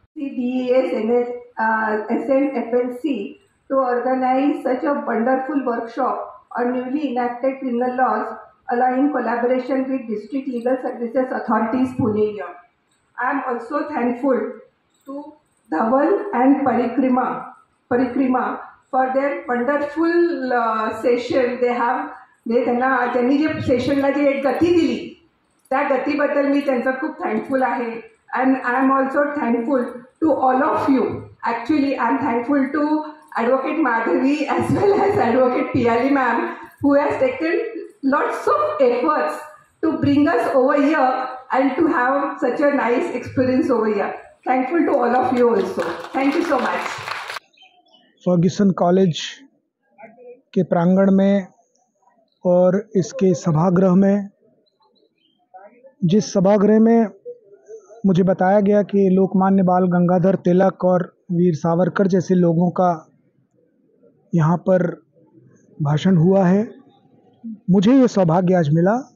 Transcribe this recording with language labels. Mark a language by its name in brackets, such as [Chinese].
[English] The DES SNFLC to organize such a wonderful workshop on newly enacted criminal laws in collaboration with District Legal Services Authorities, Pune. I am also thankful to Dhaval and Parikrima for their wonderful session. [Marathi] त्यांनी जे सेशनला जे एक गती दिली त्या गतीबद्दल मी त्यांचा खूप thankful आहे. [English] And I am also thankful to all of you. Actually I am thankful to advocate Madhavi as well as Advocate Piyali ma'am, who has taken lots of efforts to bring us over here and to have such a nice experience over here. Thankful to all of you also. Thank you so much. [Hindi] Fergusson college के प्रांगण में और इसके सभागृह में, जिस सभागृह में मुझे बताया गया कि लोकमान्य बाल गंगाधर तिलक और वीर सावरकर जैसे लोगों का यहाँ पर भाषण हुआ है, मुझे ये सौभाग्य आज मिला.